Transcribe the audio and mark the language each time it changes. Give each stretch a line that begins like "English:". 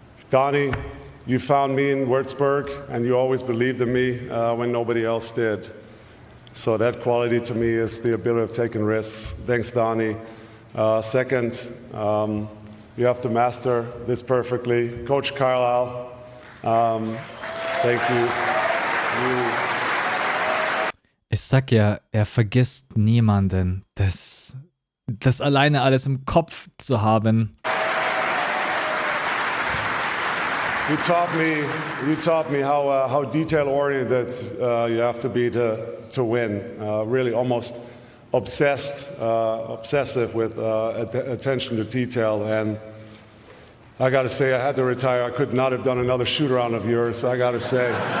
English: Donnie, you found me in Würzburg, and you always believed in me when nobody else did. So that quality to me is the ability of taking risks. Thanks, Donnie. Second, you have to master this perfectly. Coach Carlisle, thank you.
German: Ich sag ja, er vergisst niemanden. Das alleine alles im Kopf zu haben.
English: You taught me how detail-oriented you have to be to win. Really almost obsessive with attention to detail. And I got to say, I had to retire. I could not have done another shoot-around of yours, I got to say.